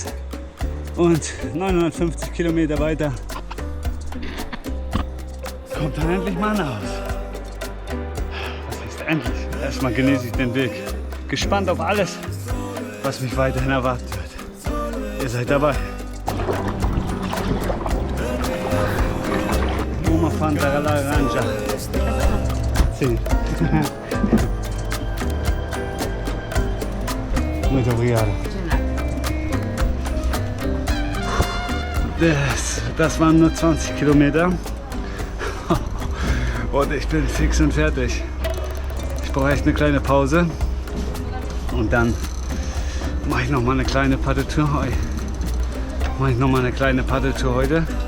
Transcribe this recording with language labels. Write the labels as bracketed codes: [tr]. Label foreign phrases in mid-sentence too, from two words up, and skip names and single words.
[de] Und 950 Kilometer weiter kommt dann endlich Manaus. Was heißt endlich? Erstmal genieße ich den Weg. Gespannt auf alles, was mich weiterhin erwarten wird. Ihr seid dabei. [pt] Uma Fanta Laranja. Sim. Muito obrigado. [de] Das waren nur 20 Kilometer. Und ich bin fix und fertig. Ich brauche echt eine kleine Pause. Und dann mache ich noch mal eine kleine Paddeltour heute.